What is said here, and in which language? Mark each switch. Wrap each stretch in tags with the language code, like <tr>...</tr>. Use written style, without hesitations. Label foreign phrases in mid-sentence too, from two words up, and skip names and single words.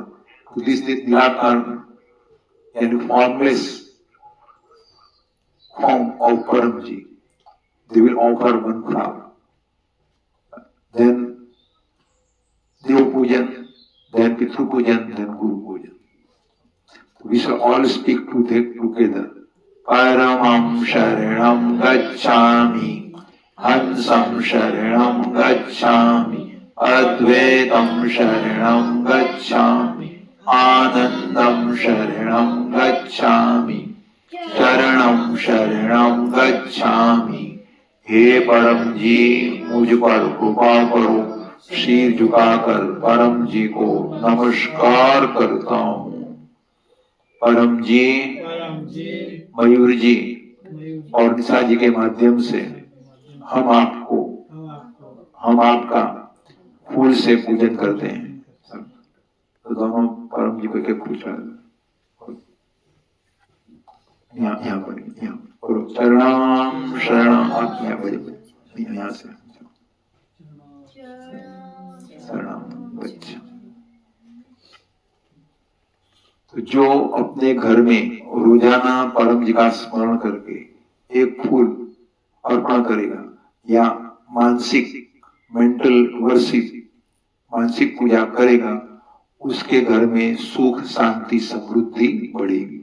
<en>So this is Nilakar and formless form of Paramji. They will offer 1 flower. Then Dev Pujan, then Pitru Pujan, then Guru Pujan. We shall all speak together.</en> <sa>परमं शरणं गच्छामि, हंसं शरणं गच्छामि, अद्वैतं शरणं गच्छामि, आनन्दं शरणं गच्छामि, चरणं शरणं गच्छामि.</sa> <hi>हे परम जी, मुझ पर कृपा करो। सिर झुकाकर परम जी को नमस्कार करता हूँ। परम जी, मयूर जी मयूर और निशा जी के माध्यम से हम आपको हम आपका फूल से पूजन करते हैं। तो दोनों परम जी को क्या पूछ रहा है? यहाँ पर यहाँ करो</hi> <sa>चरणाम शरणम।</sa> <hi>आप यहाँ पर यहाँ से</hi> <sa>शरणम गच्छामि।</sa> <hi>तो जो अपने घर में रोजाना परम जी का स्मरण करके एक फूल अर्पण करेगा या मानसिक</hi> <en>mental worship</en> <hi>मानसिक पूजा करेगा, उसके घर में सुख शांति समृद्धि बढ़ेगी।</hi>